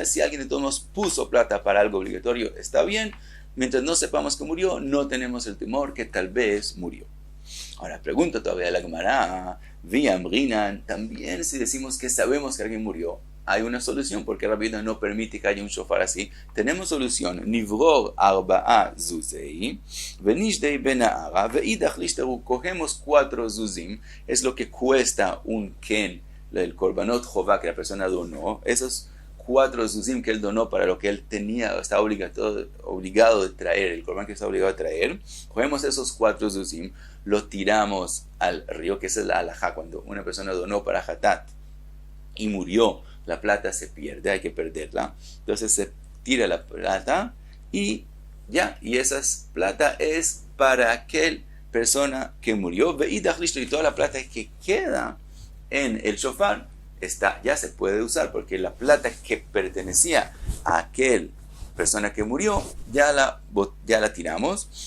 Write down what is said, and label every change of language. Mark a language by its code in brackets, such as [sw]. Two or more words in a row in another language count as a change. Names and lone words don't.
[es] Si alguien de todos nos puso plata para algo obligatorio, está bien. Mientras no sepamos que murió, no tenemos el temor que tal vez murió. Ahora, pregunta todavía la Gemara, Viamrinan, también si decimos que sabemos que alguien murió, hay una solución, porque Rabbi Yehuda no permite que haya un shofar así. Tenemos solución, [arc] נברור ארבעה זוזי ונשדי בנהרא ואידך לישתרו, [es] cogemos 4 zuzim, es lo que cuesta un ken, el korbanot chová que la persona donó, esos 4 zuzim que él donó para lo que él tenía, está obligado de traer, el korban que está obligado a traer, cogemos esos 4 zuzim, lo tiramos al río, que es la halajá, cuando una persona donó para hatat y murió, la plata se pierde, hay que perderla, entonces se tira la plata y ya, y esa plata es para aquel persona que murió, y toda la plata que queda en el shofar, ya se puede usar, porque la plata que pertenecía a aquel persona que murió, ya la tiramos.